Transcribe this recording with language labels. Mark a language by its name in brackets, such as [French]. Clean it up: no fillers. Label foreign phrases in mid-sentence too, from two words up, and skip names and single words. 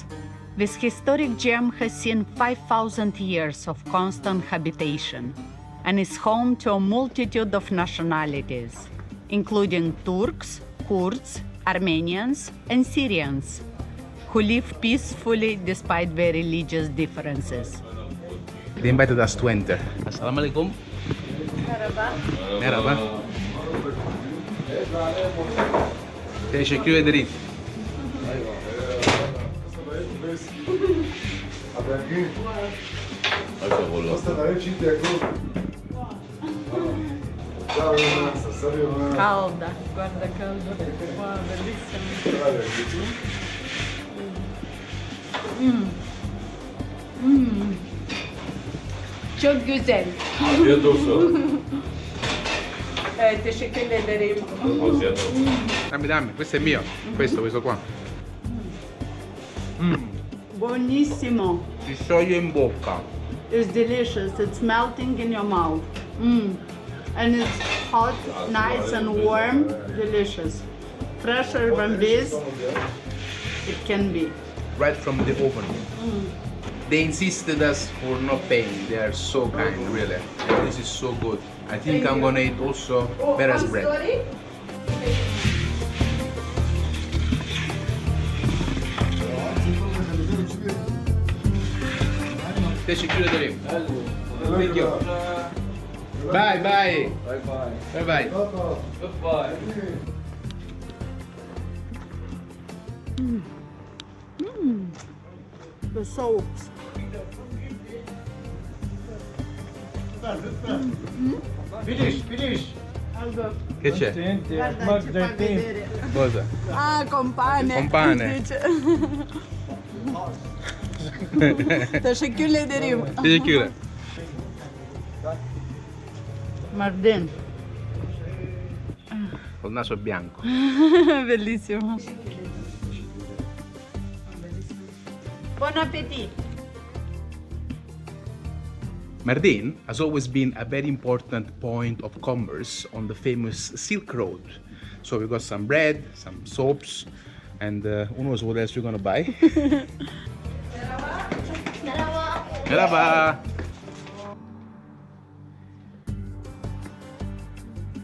[English] This historic gem has seen 5,000 years of constant habitation and is home to a multitude of nationalities, including Turks, Kurds, Armenians, and Syrians, who live peacefully despite their religious differences. They invited us to enter. [Arabic] السلام عليكم. [Turkish] Merhaba. Teşekkür ederim. [Italian] Calda, guarda calda. Wow, bellissimo. [Turkish] Çok güzel. Afiyet olsun. Teşekkür ederim. Afiyet olsun. [Italian] Dammi, questo è mio. Questo qua. Buonissimo. Si scioglie in bocca. [English] It's delicious. It's melting in your mouth. And it's hot, nice and warm, delicious. Fresher than this, it can be. Right from the oven. They insisted us for not paying. They are so kind, really. And this is so good. I think I'm gonna eat also Vera's bread. [Turkish] Teşekkür ederim. [English] Thank you. Bye bye. Bye bye. Bye bye. Goodbye. The soaps. Finish. [Italian] Che c'è? Guarda, ci fa vedere. Cosa? Ah, compane. Compane. [Turkish] Teşekkür ederim. Teşekkür. Mardin. [Italian] Col naso bianco. Bellissimo. Buon appetito. [English] Mardin has always been a very important point of commerce on the famous Silk Road. So we got some bread, some soaps, and who knows what else we're gonna buy. [Turkish] Merhaba.